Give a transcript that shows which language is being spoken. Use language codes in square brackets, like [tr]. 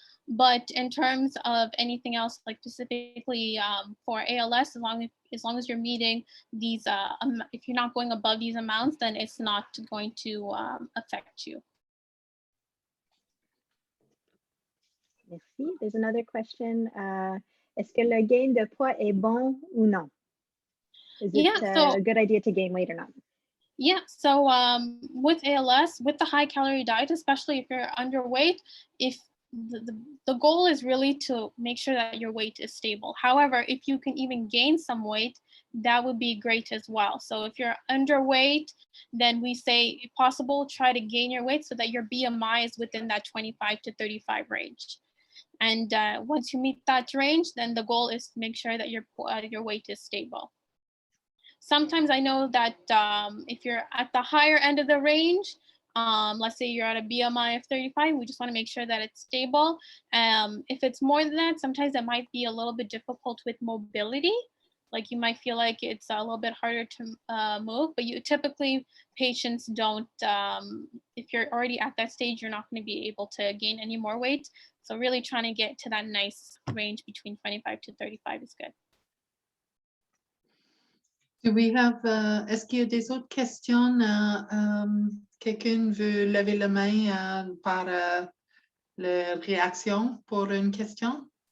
[en] But in terms of anything else, like specifically for ALS, as long as you're meeting these, if you're not going above these amounts, then it's not going to affect you. [fr] Merci. [en] There's another question. [fr] Est-ce que le gain de poids est bon ou non? [en] Is it a good idea to gain weight or not? Yeah, so with ALS, with the high calorie diet, especially if you're underweight, if the goal is really to make sure that your weight is stable. However, if you can even gain some weight, that would be great as well. So if you're underweight, then we say, if possible, try to gain your weight so that your BMI is within that 25 to 35 range. And once you meet that range, then the goal is to make sure that your weight is stable. Sometimes I know that if you're at the higher end of the range, let's say you're at a BMI of 35, we just want to make sure that it's stable. If it's more than that, sometimes it might be a little bit difficult with mobility. Like you might feel like it's a little bit harder to move, but typically patients don't, if you're already at that stage, you're not going to be able to gain any more weight. So really trying to get to that nice range between 25 to 35 is good. Do we have, [fr] est-ce qu'il y a des autres questions? Quelqu'un veut lever la main par la réaction pour une question?